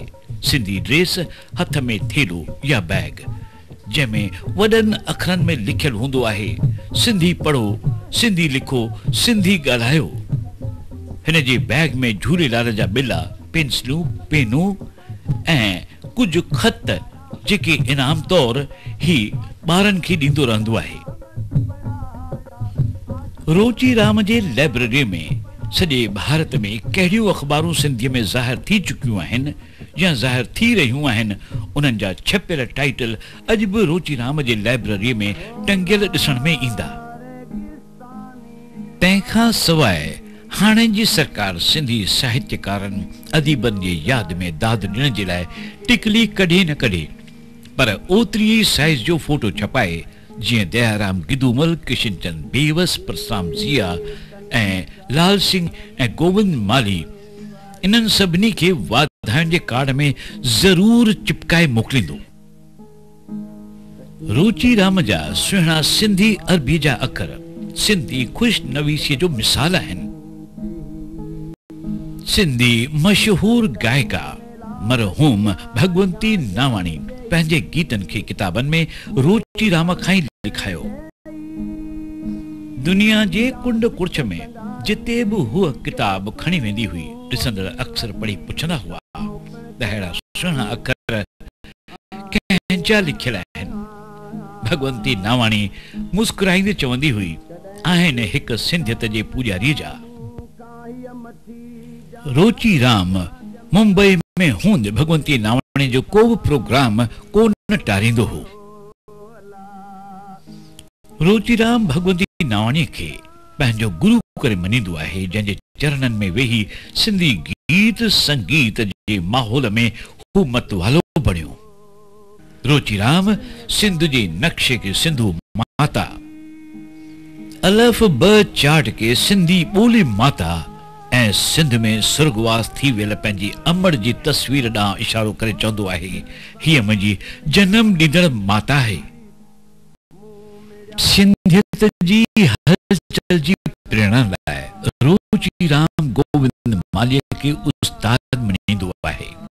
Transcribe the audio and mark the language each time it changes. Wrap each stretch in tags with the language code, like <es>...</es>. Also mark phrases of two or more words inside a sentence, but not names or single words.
<sd>सिंधी ड्रेस, हथ में थेलो या बैग, जंहिंमें वॾनि अखरनि में लिखियल हूंदो आहे, सिंधी पढ़ो, सिंधी लिखो, सिंधी ॻाल्हायो। हिन जे बैग में झूलेलाल जा बिला, पेंसिलूं, पेनूं ऐं कुझु ख़त जेके इनाम तौरु ही ॿारनि खे ॾींदो रहंदो आहे। रुचि राम जे लाइब्रेरी में सॼे भारत में कहिड़ियूं अख़बारूं सिंधीअ में ज़ाहिर थी चुकियूं आहिनि या ज़ाहिर थी रहियूं आहिनि, उन्हनि जा छपियल टाइटल अॼु बि रुचि राम जे लाइब्रेरी में टंगियल ॾिसण में ईंदा। तंहिंखां सवाइ हाणे जी सरकार सिंधी साहित्यकारनि, अदीबनि जे यादि में दाद ॾियण जे लाइ टिकली कढे न कढे, पर ओतिरी ई साइज़ जो फोटो छपाए जीअं दयाराम गिदूमल, किशन चंद बेवस, परसाम ज़िया ऐं लाल सिंह ऐं गोविंद माली, इन्हनि सभिनी खे वाधायुनि जे कार्ड में ज़रूर चिपकाए मोकिलींदो। रुचि राम जा सुहिणा सिंधी अरबी जा अखर सिंधी ख़ुश नवीसीअ जो मिसाल आहिनि। सिंधी मशहूर गायिका मरहूम भगवंती नावाणी पंहिंजे गीतनि खे किताबनि में रुचि राम खां ई लिखायो। दुनिया जे कुंड कुर्छ में जिते बि हूअ किताब खणी वेंदी हुई, ॾिसंदड़ अक्सर पढ़ी पुछंदा हुआ त अहिड़ा सुहिणा अखर कंहिंजा लिखियल आहिनि। भगवंती नावाणी मुस्कुराईंदे चवंदी हुई, आहिनि हिकु सिंधियत जे पूॼारीअ जा। रोची राम मुंबई में हूंदे भगवंती नावाणी जो को बि प्रोग्राम कोन टारींदो हो। रोचीराम भगवंती नावाणी खे पंहिंजो गुरु करे मञींदो आहे, जंहिंजे चरणनि में वेही सिंधी गीत संगीत जे माहौल में हू मतवालो बणियो। रोचीराम सिंध जे नक्शे के सिंधु माता, अलफ ब चार्ट के सिंधी ॿोली माता ऐं सिंध में सुर्गवास थी वियल पंहिंजी अमड़ जी तस्वीर ॾांहुं इशारो करे चवंदो आहे, हीअ मुंहिंजी जनम ॾींदड़ माता आहे। सिंधियत जी हलचल जी प्रेरणा लाइ रोचीराम गोविंद मालिया खे उस्ताद मञींदो आहे।</sd>